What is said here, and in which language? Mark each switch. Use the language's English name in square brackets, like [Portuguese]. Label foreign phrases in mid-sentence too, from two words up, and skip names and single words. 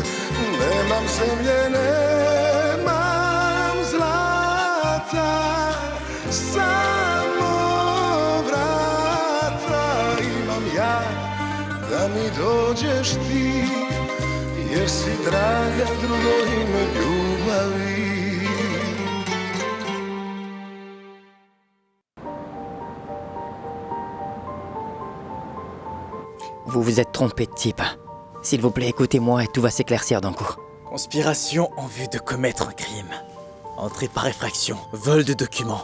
[Serbian] Nemam zemlje, nemam zlata, samo vrata imam ja, da mi dođeš ti, jer si draga drugo ime ljubavi. [French] Vous vous êtes trompé de type. S'il vous plaît, écoutez-moi et tout va s'éclaircir d'un coup. Conspiration en vue de commettre un crime. Entrée par effraction, vol de documents.